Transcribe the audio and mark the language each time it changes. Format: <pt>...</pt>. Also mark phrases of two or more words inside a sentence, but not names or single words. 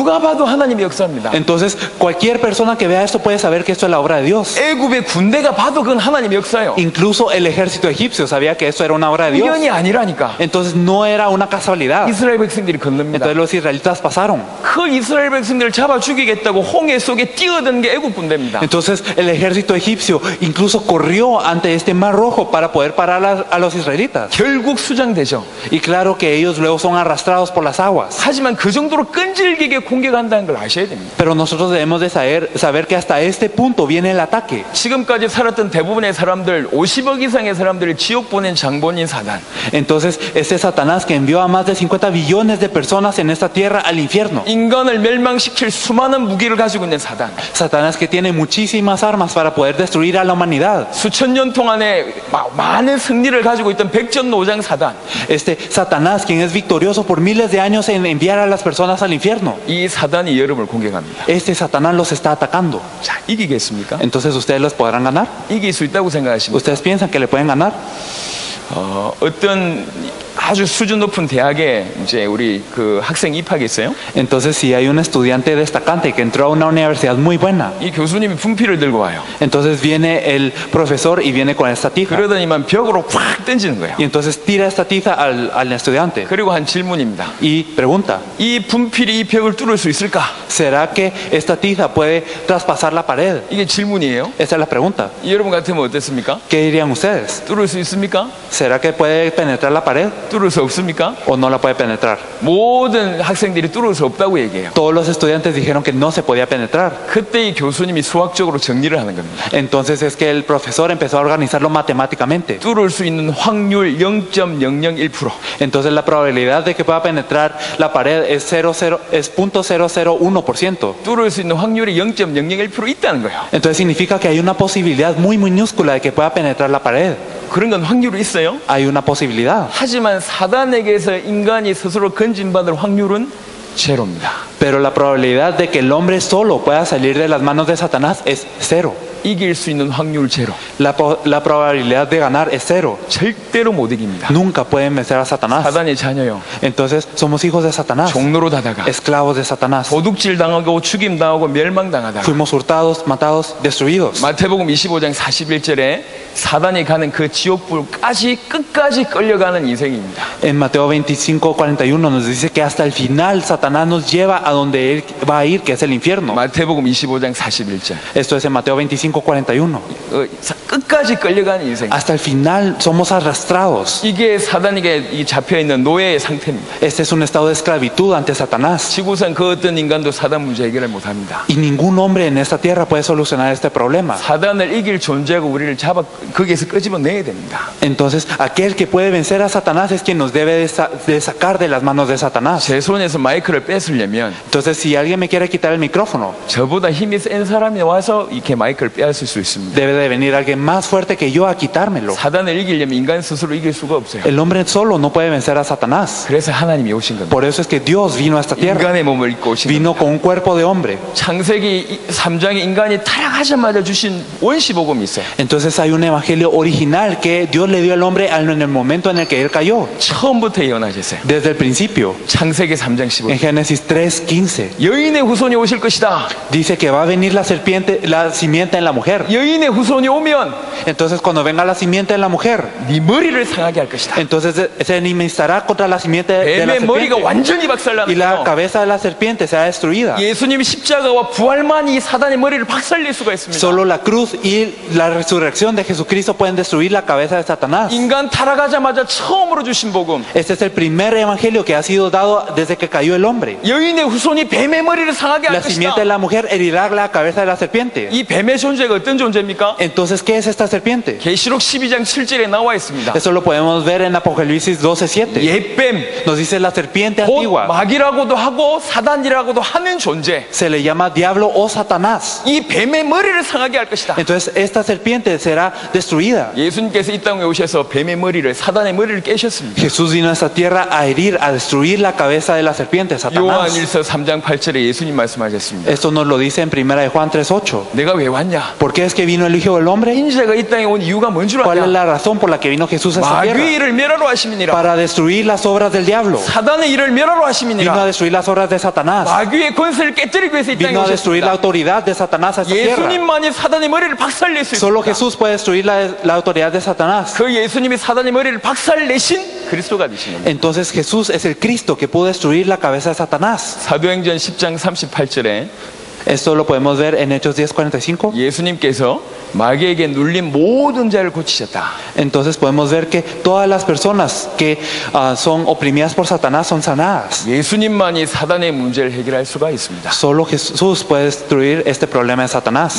<ko>누가 봐도 하나님의 역사입니다.</ko> <es>Entonces, cualquier persona que vea esto puede saber que esto es la obra de Dios.</es> <ko>애굽의 군대가 봐도 그건 하나님의 역사예요.</ko> <es>Incluso el ejército egipcio sabía que esto era una obra de Dios.</es> <ko>우연이 아니라니까.</ko> <es>Entonces, no era una casualidad.</es> <ko>이스라엘 백성들이 건넙니다.</ko> <es>Entonces, los israelitas pasaron.</es> <ko>그 이스라엘 백성들을 잡아 죽이겠다고 홍해 속에 뛰어든 게 애굽 군대입니다.</ko> <es>Entonces, el ejército egipcio incluso corrió ante este Mar Rojo para poder parar a los israelitas.</es> <ko>결국 수장되죠.</ko> <es>Y claro que ellos luego son arrastrados por las aguas.</es> <ko>하지만 그 정도로 끈질기게 공격한다는 걸 아셔야 됩니다.</ko> <es>Pero nosotros debemos de saber que hasta este punto viene el ataque.</es> <ko>지금까지 살았던 대부분의 사람들, 50억 이상의 사람들을 지옥 보낸 장본인 사단.</ko> <es>Entonces, este Satanás que envió a más de 50 billones de personas en esta tierra al infierno.</es> <ko>인간을 멸망시킬 수많은 무기를 가지고 있는 사단.</ko> <es>Satanás que tiene muchísimas armas para poder destruir a la humanidad.</es> <ko>수천 년 동안에 많은 승리를 가지고 있던 백전노장 사단.</ko> <es>Este Satanás quien es victorioso por miles de años en enviar a las personas al infierno.</es> <ko>이 사단이 여러분을 공격합니다.</ko> <es>Este Satanás los está atacando.</es> <ko>자, 이기겠습니까?</ko> <es>Entonces, ¿ustedes los podrán ganar?</es> <ko>이길 수 있다고 생각하십니까?</ko> <es>¿Ustedes piensan que le pueden ganar?</es> <ko>어떤 아주 수준 높은 대학에 이제 우리 그 학생 입학했어요.</ko> <es>Entonces, si hay un estudiante destacante que entró a una universidad muy buena,</es> <ko>이 교수님이 분필을 들고 와요.</ko> <es>entonces viene el profesor y viene con esta tiza.</es> <ko>그러더니만 벽으로 확 던지는 거예요.</ko> <es>Y entonces tira esta tiza al estudiante</es> <ko>그리고 한 질문입니다.</ko> <es>y pregunta,</es> <ko>이 분필이 이 벽을 뚫을 수 있을까?</ko> <es>¿será que esta tiza puede traspasar la pared?</es> <ko>이게 질문이에요.</ko> <es>Esa es la pregunta.</es> <ko>여러분 같으면 어떻습니까?</ko> <es>¿Qué dirían ustedes?</es> <ko>뚫을 수 있습니까?</ko> <es>¿Será que puede penetrar la pared</es> <ko>뚫을 수 없습니까?</ko> <es>o no la puede penetrar?</es> <ko>모든 학생들이 뚫을 수 없다고 얘기해요.</ko> <es>Todos los estudiantes dijeron que no se podía penetrar.</es> <ko>그때 이 교수님이 수학적으로 정리를 하는 겁니다.</ko> <es>Entonces es que el profesor empezó a organizarlo matemáticamente.</es> <ko>뚫을 수 있는 확률 0.001%.</ko> <es>Entonces la probabilidad de que pueda penetrar la pared es 0.001%.</es> <ko>뚫을 수 있는 확률이 0.001% 있다는 거예요.</ko> <es>Entonces significa que hay una posibilidad muy minúscula de que pueda penetrar la pared.</es> <ko>그런 건 확률이 있어요.</ko> <es>Hay una posibilidad.</es> <ko>하지만 사단에게서 인간이 스스로 건진받을 확률은 제로입니다.</ko> <es>Pero la probabilidad de que el hombre solo pueda salir de las manos de Satanás es cero.</es> <ko>이길 수 있는 확률 제로.</ko> <es>La probabilidad de ganar es cero.</es> <ko>절대로 못 이깁니다.</ko> <es>Nunca pueden vencer a Satanás.</es> <ko>사단의 자녀요.</ko> <es>Entonces somos hijos de Satanás,</es> <ko>종로로 다다가</ko> <es>esclavos de Satanás.</es> <ko>도둑질 당하고 죽임 당하고 멸망당하다가</ko> <es>Fuimos hurtados, matados, destruidos.</es> <ko>마태복음 25장 41절에 사단이 가는 그 지옥불까지 끝까지 끌려가는 인생입니다.</ko> <es>En Mateo 25:41 nos dice que hasta el final Satanás nos lleva a donde él va a ir, que es el infierno.</es> <ko>마태복음 25장 41절.</ko> <es>Esto es en Mateo 25:41.</es> <ko>끝까지 끌려가는 인생.</ko> <es>Hasta el final somos arrastrados.</es> <ko>이게 사단에게 잡혀 있는 노예의 상태입니다.</ko> <es>Este es un estado de esclavitud ante Satanás.</es> <ko>지구상 그 어떤 인간도 사단 문제 해결을 못합니다.</ko> <es>Y ningún hombre en esta tierra puede solucionar este problema.</es> <ko>사단을 이길 존재하고 우리를 잡아 거기에서 끄집어내야 됩니다.</ko> <es>Entonces, aquel que puede vencer a Satanás es quien nos debe de sacar de las manos de Satanás.</es> <ko>제 손에서 마이크를 뺏으려면</ko> <es>Entonces, si alguien me quiere quitar el micrófono,</es> <ko>저보다 힘이 센 사람이 와서 이렇게 마이크를 빼앗을 수 있습니다.</ko> <es>debe de venir alguien más fuerte que yo a quitármelo.</es> <ko>사단을 이기려면 인간 스스로 이길 수가 없어요.</ko> <es>El hombre solo no puede vencer a Satanás.</es> <ko>그래서 하나님이 오신 겁니다.</ko> <es>Por eso es que Dios vino a esta tierra.</es> <ko>인간의 몸을 입고 오신 겁니다.</ko> <es>Vino con un cuerpo de hombre.</es> <ko>창세기 3장에 인간이 타락하자마자 주신 원시복음이 있어요.</ko> <es>Entonces hay un evangelio original que Dios le dio al hombre en el momento en el que él cayó.</es> <ko>처음부터 예언하셨어요.</ko> <es>Desde el principio.</es> <ko>창세기 3장</ko> <es>En</es> <ko>15절.</ko> <es>Génesis 3:15</es> <ko>여인의 후손이 오실 것이다.</ko> <es>dice que va a venir la serpiente, la simiente en la mujer.</es> <ko>여인의 후손이 오면</ko> <es>Entonces cuando venga la simiente en la mujer,</es> <ko>네 머리를 상하게 할 것이다.</ko> <es>entonces se enemistará contra la simiente de la</es> <ko>뱀의 머리가</ko> <es>serpiente</es> <ko>완전히</ko> <es>y</es> <ko>박살나는</ko> <es>la</es> <ko>거예요.</ko> <es>cabeza de la serpiente será destruida.</es> <ko>예수님이 십자가와 부활만 이 사단의 머리를 박살낼 수가 있습니다.</ko> <es>Solo la cruz y la resurrección de Jesucristo pueden destruir la cabeza de Satanás.</es> <ko>인간 타락하자마자 처음으로 주신 복음.</ko> <es>Este es el primer evangelio que ha sido dado desde que cayó el hombre.</es> <ko>여인의 후손이 뱀의 머리를 상하게 할</ko> <es>La simiente</es> <ko>것이다.</ko> <es>de la mujer herirá la cabeza de la serpiente.</es> <ko>이 뱀의 존재가 어떤 존재입니까?</ko> <es>Entonces, ¿qué es esta serpiente?</es> <ko>계시록 12장 7절에 나와 있습니다.</ko> <es>Eso lo podemos ver en Apocalipsis 12:7.</es> <ko>옛뱀,</ko> <es>Nos dice la serpiente</es> <ko>곧</ko> <es>antigua.</es> <ko>마귀라고도 하고 사단이라고도 하는 존재.</ko> <es>Se le llama diablo o Satanás.</es> <ko>이 뱀의 머리를 상하게 할 것이다.</ko> <es>Entonces, esta serpiente será destruida.</es> <ko>예수님께서 이 땅에 오셔서 뱀의 머리를, 사단의 머리를 깨셨습니다.</ko> <es>Jesús vino a esta tierra a herir, a destruir la cabeza de la serpiente, Satanás.</es> <ko>요한일서 3장 8절에 예수님 말씀하셨습니다.</ko> <es>Esto nos lo dice en 1 de Juan 3:8.</es> <ko>내가 왜 왔냐?</ko> <es>¿Por qué es que vino el Hijo del Hombre?</es> <ko>인자가 이 땅에 온 이유가 뭔 줄</ko> <es>¿Cuál es</es> <ko>아냐?</ko> <es>la razón por la que vino Jesús a esta tierra?</es> <ko>마귀의 일을 멸하러 하심이니라.</ko> <es>Para destruir las obras del diablo.</es> <ko>사단의 일을 멸하러</ko> <es>Vino a</es> <ko>하심이니라.</ko> <es>destruir las obras de Satanás.</es> <ko>마귀의 권세를 깨뜨리기 위해서 이 땅에</ko> <es>Vino a destruir la</es> <ko>오셨습니다.</ko> <es>autoridad de Satanás a esta tierra.</es> <ko>예수님만이 사단의 머리를 박살낼 수</ko> <es>Solo</es> <ko>있습니다.</ko> <es>Jesús puede destruir la autoridad de Satanás.</es> <ko>그 예수님이 사단의 머리를 박살내신 그리스도가 되신 겁니다.</ko> <es>Entonces Jesús es el Cristo que pudo destruir la cabeza de Satanás.</es> <ko>사도행전 10장 38절에</ko> <es>Esto lo podemos ver en Hechos 10:45.</es> <ko>예수님께서 마귀에게 눌린 모든 자를 고치셨다.</ko> <es>Entonces podemos ver que todas las personas que son oprimidas por Satanás son sanadas.</es> <ko>예수님만이 사단의 문제를 해결할 수가 있습니다.</ko> <es>Solo Jesús puede destruir este problema de Satanás.</es>